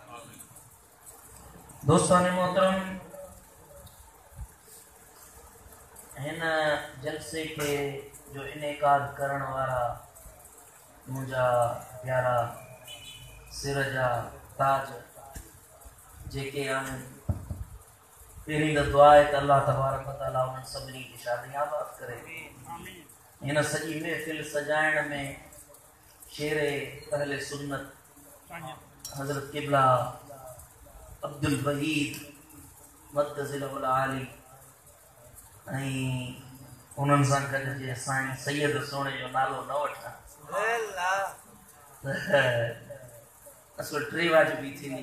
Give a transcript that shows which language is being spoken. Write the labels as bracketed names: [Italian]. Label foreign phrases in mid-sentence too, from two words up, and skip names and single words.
[Sindhi] दोस्तान मोहतरम, हिन जलसे के जो इनेकाद करण वारा मुझा प्यारा सिर जा ताज जेके आहिनि, पहिरीं त दुआ आहे त [Arabic] الله تبارك وتعالى [Sindhi] उन्हनि सभिनी खे शादियाबाद करे। हिन सॼी महफ़िल सजाइण में शेरे अहले सुन्नत हज़रत क़िबला अब्दुल वहीद [Arabic] مد ظله العالي [Sindhi] ऐं उन्हनि सां गॾु जे साईं सैयद सोणे जो नालो न वठां असुल टे वाजिबी थींदी।